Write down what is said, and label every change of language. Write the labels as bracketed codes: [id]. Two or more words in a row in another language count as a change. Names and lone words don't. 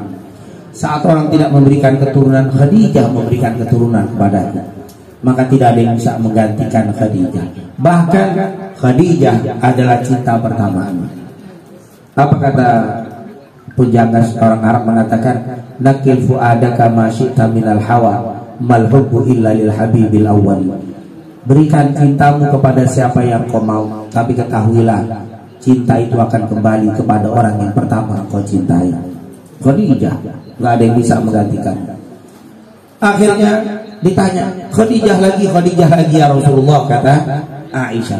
[id] Saat orang tidak memberikan keturunan, Khadijah memberikan keturunan kepadanya. Maka tidak ada yang bisa menggantikan Khadijah. Bahkan Khadijah adalah cinta pertama. Apa kata penjaga orang Arab mengatakan, [ar] نقّل فؤادك ما شئت من الهوى ما الحب إلا للحبيب الأول. [id] Berikan cintamu kepada siapa yang kau mau, tapi ketahuilah cinta itu akan kembali kepada orang yang pertama kau cintai. Khadijah, nggak ada yang bisa menggantikan. Akhirnya ditanya, Khadijah lagi [ar] يا رسول الله, [id] kata Aisyah.